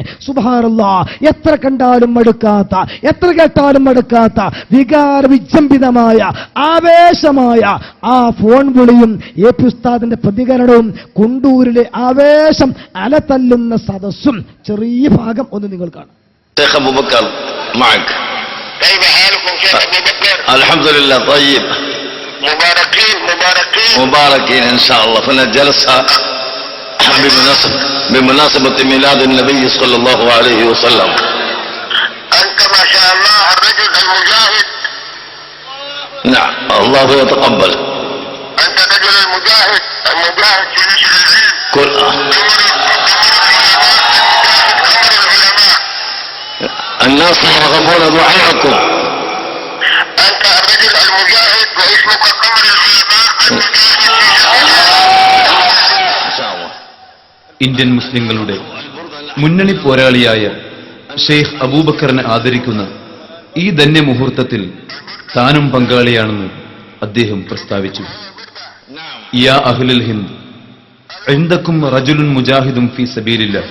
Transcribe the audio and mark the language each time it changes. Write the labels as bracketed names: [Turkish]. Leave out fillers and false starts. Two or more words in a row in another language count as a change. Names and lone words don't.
[Malayalam] സുബ്ഹാനല്ലാഹ്, എത്ര കണ്ടാലും മടുക്കാത്ത, എത്ര കേട്ടാലും മടുക്കാത്ത വികാര വിജംബിതമായ ആവേശമായ ആ ഫോൺ വിളിയും AP ഉസ്താദിന്റെ പ്രതികരണവും കുണ്ടൂരിലെ ആവേശം അലതല്ലുന്ന സദസ്സും ചെറിയ ഭാഗം ഒന്ന് നിങ്ങൾ കാണാം. [Arabic] شيخ أبو بكر معك. كيف حالكم شيخ أبو بكر؟ الحمد لله طيب. مباركين مباركين مباركين إن شاء الله. فلنا جلسة بمناسبة ميلاد النبي صلى الله عليه وسلم. أنت ما شاء الله الرجل المجاهد. نعم الله يتقبل. أنت الرجل المجاهد في نشر العلم. كل الناس يرغبون دعاءكم. أنت الرجل المجاهد واسمك قمر العلماء. [Malayalam] ഇന്ത്യൻ മുസ്ലിങ്ങളുടെ മുന്നണി പോരാളിയായ ഷെയ്ഖ് അബൂബക്കറിനെ ആദരിക്കുന്ന ഈ ധന്യമുഹൂർത്തത്തിൽ താനും പങ്കാളിയാണെന്ന് അദ്ദേഹം പ്രസ്താവിച്ചു. [Arabic] يا أهل الهند عندكم رجل مجاهد في سبيل الله.